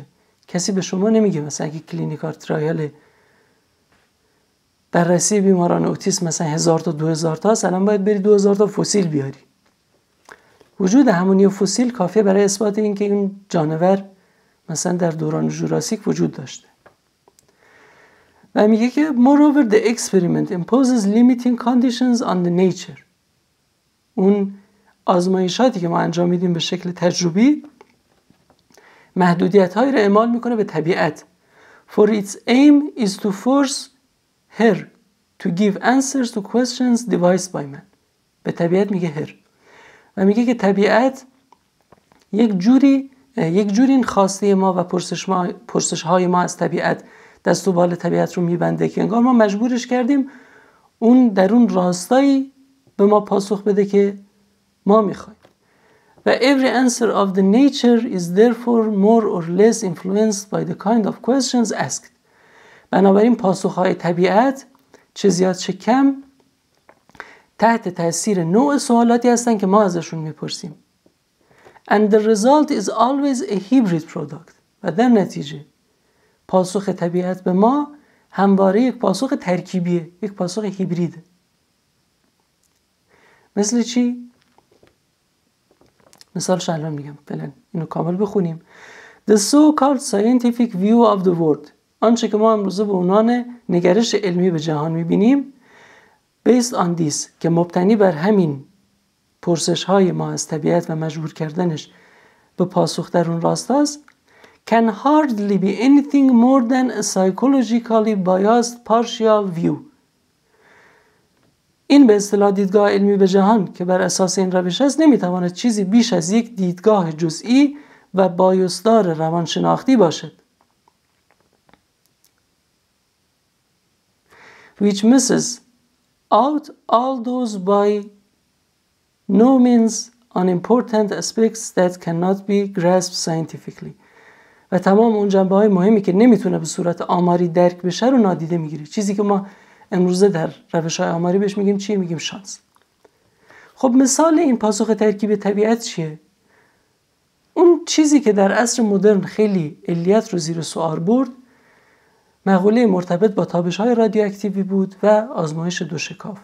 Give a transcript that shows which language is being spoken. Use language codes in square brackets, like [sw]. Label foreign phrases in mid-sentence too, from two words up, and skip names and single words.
[fa] کسی به شما نمیگه مثلا اگه [en] clinical trial [fa] بررسی بیماران اوتیسم مثلا 1000 تا 2000 تا الان باید بری 2000 تا فسیل بیاری. وجود همونی فسیل کافیه برای اثبات اینکه این جانور مثلا در دوران ژوراسیک وجود داشته. و میگه که [en] moreover the experiment imposes limiting conditions on the nature. [fa] اون آزمایشاتی که ما انجام میدیم به شکل تجربی محدودیت‌هایی رو اعمال میکنه به طبیعت. [en] For its aim is to force her to give answers to questions devised by man. [fa] به طبیعت میگه her. و میگه که طبیعت یک جوری این خواسته ما و پرسش‌های ما از طبیعت، دست و بال طبیعت رو میبنده که انگار ما مجبورش کردیم اون در اون راستایی به ما پاسخ بده که ما میخوایم. [en] و every answer of the nature is therefore more or less influenced by the kind of questions asked. [fa] بنابراین پاسخهای طبیعت چه زیاد چه کم تحت تاثیر نوع سوالاتی هستن که ما ازشون میپرسیم. [en] And the result is always a hybrid product. [fa] و در نتیجه پاسخ طبیعت به ما همواره یک پاسخ ترکیبیه، یک پاسخ هیبریده. مثل چی؟ مثالش الان میگم، فعلا اینو کامل بخونیم. [en] The so-called scientific view of the world. [fa] آنچه که ما امروزه به عنوان نگرش علمی به جهان میبینیم [en] based on this [fa] که مبتنی بر همین پرسش های ما از طبیعت و مجبور کردنش به پاسخ در اون راستاست [en] can hardly be anything more than a psychologically biased partial view. [fa] این به اصطلاح دیدگاه علمی به جهان که بر اساس این روش است نمیتواند چیزی بیش از یک دیدگاه جزئی و بایاسدار روانشناختی باشد. [en] which misses out all those by no means unimportant aspects that cannot be grasped scientifically. [fa] و تمام اون جنبه‌های مهمی که نمیتونه به صورت آماری درک بشه رو نادیده میگیره. چیزی که ما امروزه در روش‌های آماری بهش میگیم چیه؟ میگیم شانس. خب مثال این پاسخ ترکیب طبیعت چیه؟ اون چیزی که در عصر مدرن خیلی علیت رو زیر سوال برد مقوله مرتبط با تابش‌های رادیواکتیوی بود و آزمایش دو شکاف.